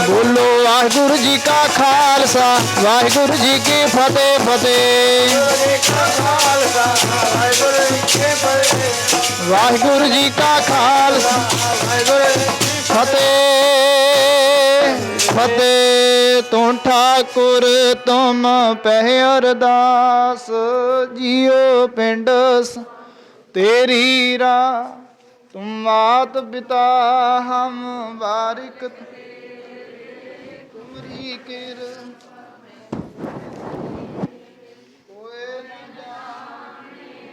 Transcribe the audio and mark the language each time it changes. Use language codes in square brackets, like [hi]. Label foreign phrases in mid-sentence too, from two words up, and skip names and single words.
[pa] ਬੋਲੋ ਵਾਹਿਗੁਰੂ ਜੀ ਕਾ ਖਾਲਸਾ ਵਾਹਿਗੁਰੂ ਜੀ ਕੀ ਫਤਿਹ ਫਤਿਹ ਵਾਹਿਗੁਰੂ ਜੀ ਕਾ ਖਾਲਸਾ ਫਤਿਹ ਫਤਿਹ ਤੂੰ ਠਾਕੁਰ ਤੁਮ ਪਹਿ ਅਰਦਾਸ ਜੀਓ ਪਿੰਡ ਤੇਰੀ ਰਾ तुम मात पिता हम बारिक तुमरी किर कोई न जाने